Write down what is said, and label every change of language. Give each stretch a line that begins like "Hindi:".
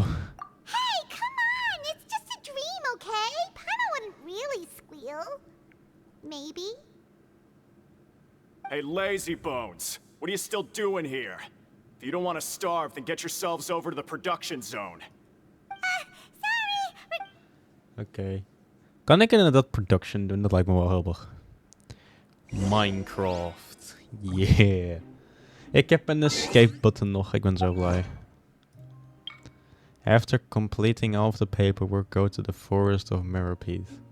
English: Hey, come on! It's just a dream, okay? Paimon wouldn't really squeal. Maybe. Hey, lazy bones. What are you still doing here? If you don't want to starve, then get yourselves over to the production zone. Sorry!
Dutch: Oké. Kan ik inderdaad production doen? Dat lijkt me wel handig. Minecraft. Yeah. Ik heb een escape button nog. Ik ben zo blij.
English: After completing all of the paperwork, go to the forest of Meropide.